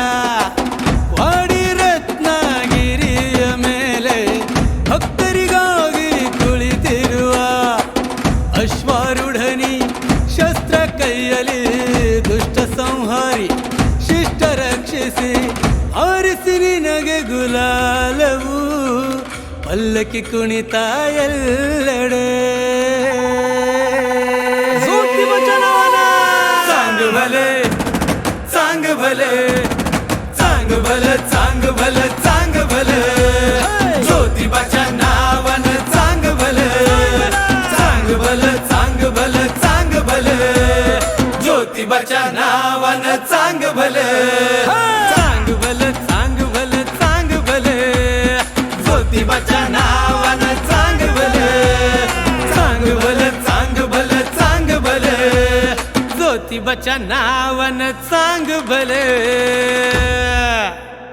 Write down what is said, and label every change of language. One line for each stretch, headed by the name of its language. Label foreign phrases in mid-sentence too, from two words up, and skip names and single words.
Kannada: वाडी रत्नागिरिಯ ಮೇಲೆ ಭಕ್ತರಿಗಾಗಿ ಕುಳಿತಿರುವ ಅಶ್ವಾರೂಢನಿ ಶಸ್ತ್ರ ಕೈಯಲ್ಲಿ ದುಷ್ಟ ಸಂಹಾರಿ ಶಿಷ್ಟ ರಕ್ಷಿಸಿ ಹಾರಿಸಿ ನಿನಗೆ ಗುಲಾಲವು, ಪಲ್ಲಕ್ಕಿ ಕುಣಿತ ಎಲ್ಲೆಡೆ.
Marathi: सांग भले सांग भले सांग भले सांग भले सांग भले ज्योतिबाच्या नावानं सांग भले सांग भले सांग भले सांग भले ज्योतिबाच्या नावानं सांग भले सांग भले सांग भले सांग भले ज्योतिबाच्या नावानं सांग भले सांग भले सांग भले सांग भले ज्योतिबाच्या नावानं सांग भले.